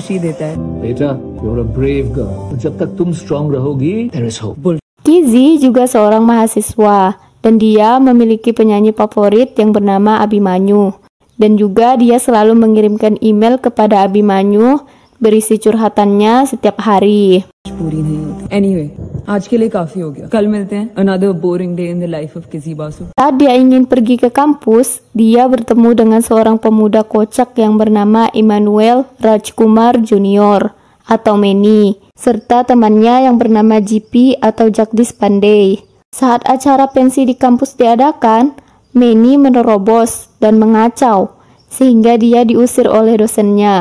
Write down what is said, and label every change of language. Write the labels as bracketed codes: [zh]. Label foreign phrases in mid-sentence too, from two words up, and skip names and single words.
[id] Kizzy juga seorang mahasiswa, dan dia memiliki penyanyi favorit yang bernama Abhimanyu. Dan juga dia selalu mengirimkan email kepada Abhimanyu berisi curhatannya setiap hari. Anyway, [hi] आज के लिए काफी हो गया. कल मिलते हैं. [en] Another boring day in the life of Kizzy Basu. [id] Saat dia ingin pergi ke kampus, dia bertemu dengan seorang pemuda kocak yang bernama Emmanuel Rajkumar Junior atau Manny, serta temannya yang bernama GP atau Jagdish Pandey. Saat acara pensi di kampus diadakan, Manny menerobos dan mengacau, sehingga dia diusir oleh dosennya.